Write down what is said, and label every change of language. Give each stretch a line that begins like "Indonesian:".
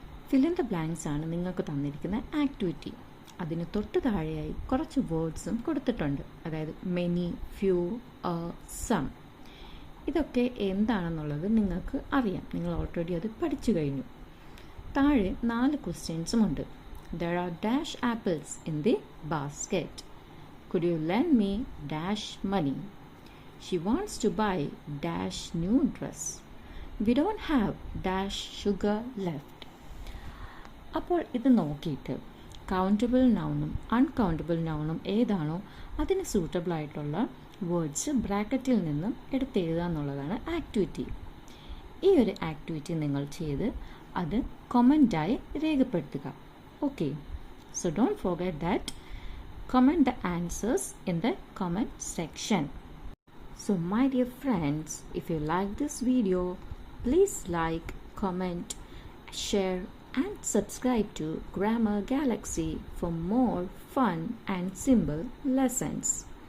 Malayalam: Fill in the blanks ആണ് നിങ്ങൾക്ക് തന്നിരിക്കുന്ന ആക്ടിവിറ്റി. അതിന് തൊട്ട് താഴെയായി കുറച്ച് വേർഡ്സും കൊടുത്തിട്ടുണ്ട്. അതായത് മെനി, ഫ്യൂ, സം. ഇതൊക്കെ എന്താണെന്നുള്ളത് നിങ്ങൾക്ക് അറിയാം. നിങ്ങൾ ഓൾറെഡി അത് പഠിച്ചു കഴിഞ്ഞു. താഴെ 4 ക്വസ്റ്റ്യൻസും ഉണ്ട്.
English: There are dash apples in the basket. Could you lend me dash money? She wants to buy dash new dress. We don't have dash sugar left.
Malayalam: അപ്പോൾ ഇത് നോക്കിയിട്ട് കൗണ്ടബിൾ നൗണും അൺകൗണ്ടബിൾ നൗണും ഏതാണോ അതിന് സൂട്ടബിൾ ആയിട്ടുള്ള വേർഡ്സ് ബ്രാക്കറ്റിൽ നിന്നും എടുത്തെഴുതുക എന്നുള്ളതാണ് ആക്ടിവിറ്റി. ഈ ഒരു ആക്ടിവിറ്റി നിങ്ങൾ ചെയ്ത് അത് കമൻ്റായി രേഖപ്പെടുത്തുക.
English: Okay, so don't forget that. Comment the answers in the comment section. So my dear friends, if you like this video, please like, comment, share and subscribe to Grammar Galaxy for more fun and simple lessons.